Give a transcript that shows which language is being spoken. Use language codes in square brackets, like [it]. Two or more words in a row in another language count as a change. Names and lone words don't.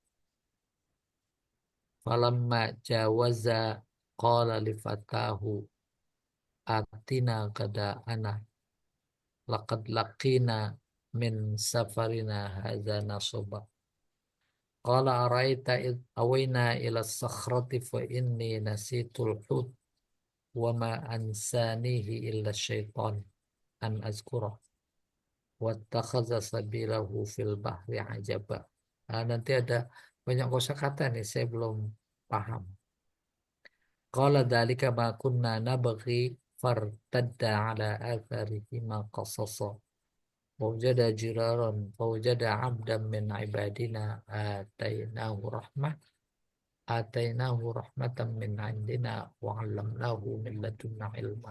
[ar] فلما جاوزا قال لفتاه آتنا غداءنا لقد لقينا من سفرنا هذا نصبا قال أرأيت إذ أوينا إلى الصخرة فإني نسيت الحوت وما أنسانيه إلا الشيطان أن أذكره واتخذ سبيله في البحر عجبا. [id] Nanti ada banyak kosakata nih saya belum paham. [ar] قال ذلك ما كنا نبغ فارتدا على آثارهما قصصا فوجدا عبدا من عبادنا آتيناه رحمة من عندنا وعلمناه من لدنا علما.